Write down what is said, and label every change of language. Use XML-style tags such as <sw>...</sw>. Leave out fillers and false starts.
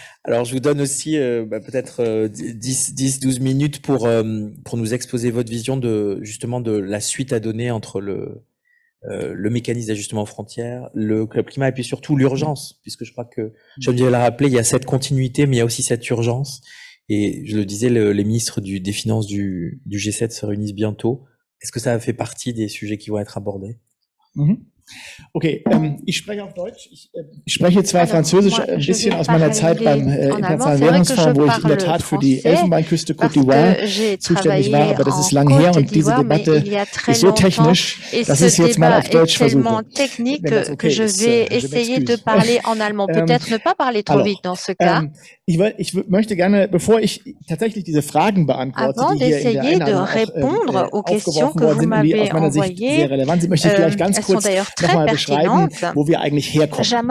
<fr>Alors, je vous donne aussi peut-être 10-12 minutes pour nous exposer votre vision justement de la suite à donner entre le mécanisme d'ajustement aux frontières, le Club Climat et puis surtout l'urgence, puisque je crois que Geneviève l'a rappelé, il y a cette continuité, mais il y a aussi cette urgence. Et je le disais, les ministres des Finances du G7 se réunissent bientôt. Est-ce que ça fait partie des sujets qui vont être abordés?</fr> <de>Okay, ich spreche auf Deutsch. Ich spreche zwar Französisch ein bisschen aus meiner Zeit beim Internationalen Währungsfonds, wo ich in der Tat für die Elfenbeinküste Côte d'Ivoire zuständig war, aber das ist lange her und diese Debatte ist so technisch, dass ich es jetzt mal auf Deutsch versuche.</de> <fr>Okay, je vais essayer de parler en allemand. Peut-être ne pas parler trop vite dans ce cas.</fr> <de>Ich möchte gerne, bevor ich tatsächlich diese Fragen beantworte, die hier in der Einladung auch aufgeworfen worden sind und die aus meiner Sicht sehr relevant sind, möchte ich vielleicht ganz kurz nochmal beschreiben, wo wir eigentlich herkommen.</de>